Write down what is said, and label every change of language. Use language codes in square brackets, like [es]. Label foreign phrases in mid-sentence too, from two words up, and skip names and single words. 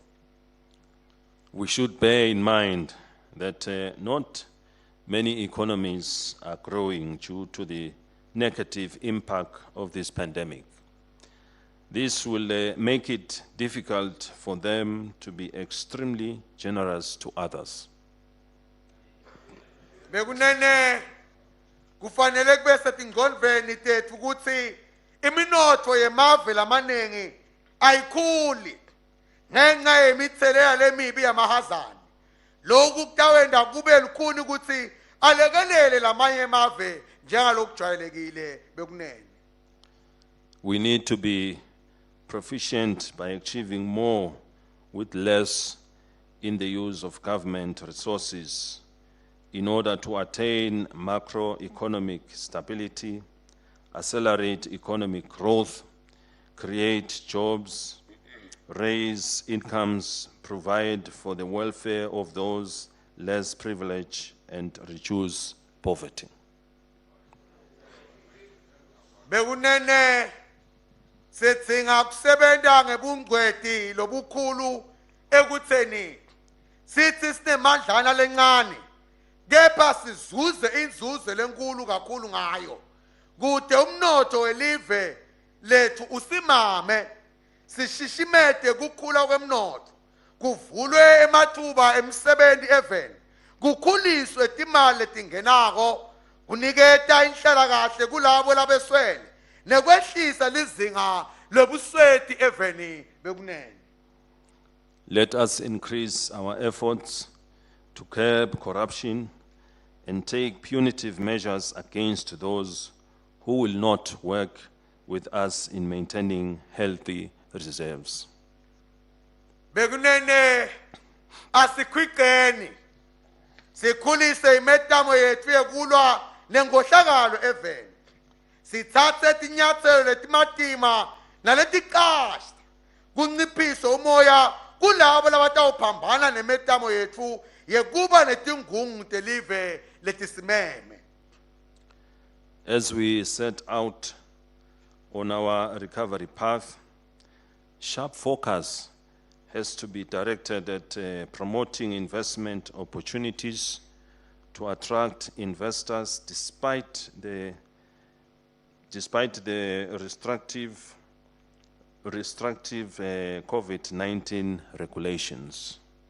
[en] We should bear in mind that not many economies are growing due to the negative impact of this pandemic. This will make it difficult for them to be extremely generous to others. [ss] Bekunene kufanele kube setingqondweni tethu ukuthi iminotho yemave lamanengi ayikhuli ngenxa yemithelela lemibi yamahazana lokhu kutawenda kube lukhuni ukuthi alekelele lamanye emave njengalokujwayelekile bekunene. [en] We need to be proficient by achieving more with less in the use of government resources in order to attain macroeconomic stability, accelerate economic growth, create jobs, raise incomes, provide for the welfare of those less privileged, and reduce poverty. [ss] Bekunene setsinga kusebenta ngebungcweti lobukhulu ekutheni sithi sinemandlana lencane kepha sizuze inzuzo lenkulu kakhulu ngayo kude umnotho welive lethu usimame sishishimete kukhula kwemnotho kuvulwe emathuba emsebenzi eveni kukhuliswe timali letingenako kuniketa inhlalakahle kulabo labeswele nekwehlisa lizinga lobusweti eveni bekunene. [en] Let us increase our efforts to curb corruption and take punitive measures against those who will not work with us in maintaining healthy reserves. [ss] Bekunene asikwikeni sikhulise imetamo yethu yekulwa nengohlakalo eveni sithathe tinyathelo letimatima naletiqashwa kunciphisa umoya kulabo labatawuphambana nemetamo yethu yekuba netingungu telive letisimeme. [en] As we set out on our recovery path, sharp focus has to be directed at promoting investment opportunities to attract investors despite the restrictive COVID-19 regulations.